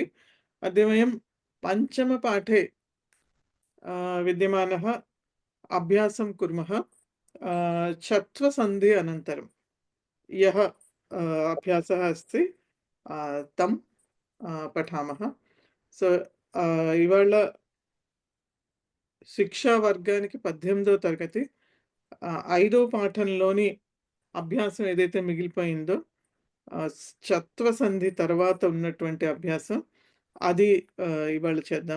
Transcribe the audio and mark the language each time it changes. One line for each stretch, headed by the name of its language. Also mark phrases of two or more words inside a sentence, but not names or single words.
Sanskrit: अद्य वयं पञ्चमपाठे विद्यमानः अभ्यासं कुर्मः। छत्वसन्धि अनन्तरं यः अभ्यासः अस्ति तं पठामः।
Telugu: సో ఇవాళ శిక్షా వర్గానికి 18వ తరగతి 5వ పాఠంలోని అభ్యాసం ఏదైతే మిగిలిపోయిందో చత్వ సంధి తర్వాత ఉన్నటువంటి అభ్యాసం అది ఇవాళ చేద్దాం.